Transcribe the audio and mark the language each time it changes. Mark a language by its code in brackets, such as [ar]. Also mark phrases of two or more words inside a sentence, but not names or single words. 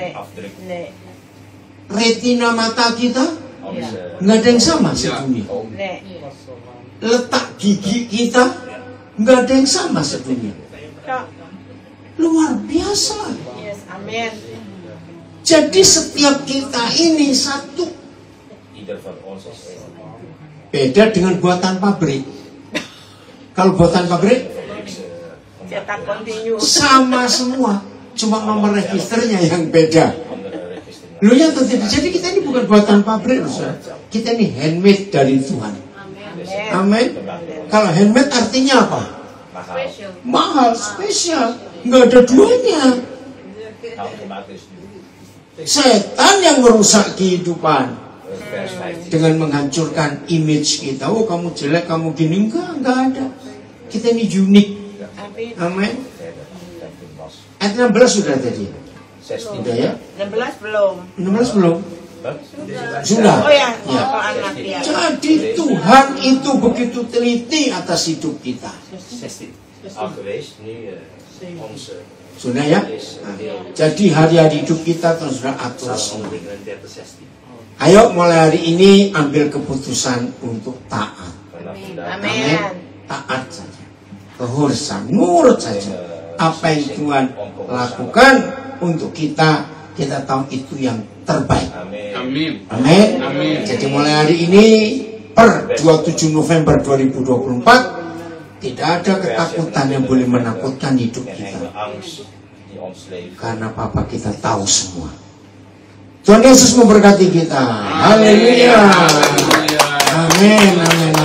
[id] Retina mata kita, nggak ada yang sama sedunia. Letak gigi kita, nggak ada yang sama sedunia. Luar biasa. Yes, amin. Jadi setiap kita ini satu. [nl] Ieder van ons is één. [id] Beda dengan buatan pabrik. Kalau buatan pabrik Cetak kontinu. sama semua, cuma nomor registernya yang beda. [nl] Andere register. [id] Lu yang terjadi. Jadi kita ini bukan buatan pabrik, Ustaz. Kita ini handmade dari Tuhan. Amin. Kalau handmade artinya apa? Mahal. Mahal, spesial, nggak ada duanya. Automatisch. Setan yang merusak kehidupan Vers 15. dengan menghancurkan image kita. Oh, kamu jelek, kamu gini. Enggak ada. Kita ini unik. Amin. Amin. [nl] Verder. 15 was. [id] Ayat 16 sudah tadi. 16. Sudah ya? 16 belum. 16 belum? Huh? Sudah. Oh ya, Ya. soal anak ya. Jadi Tuhan itu begitu teliti atas hidup kita. 16. [nl] Al geweest. Nu onze [id] Sudah ya? Nah, jadi hari-hari hidup kita terus sudah atur Psalm semua. 39, 16. Ayo mulai hari ini ambil keputusan untuk taat. [nl] Vanaf vandaag. [id] Amin. Taat saja. Kehurusan, nurut saja. Apa yang Tuhan lakukan untuk kita, kita tahu itu yang terbaik. Amin. Amin. Amin. Amin. Jadi mulai hari ini per 27 November 2024 tidak ada ketakutan yang boleh menakutkan hidup Er kita. [nl] geen angst die ons leven. [id] Karena Papa kita tahu semua. Tuhan Yesus memberkati kita. Haleluya. Haleluya. Amin. Amin.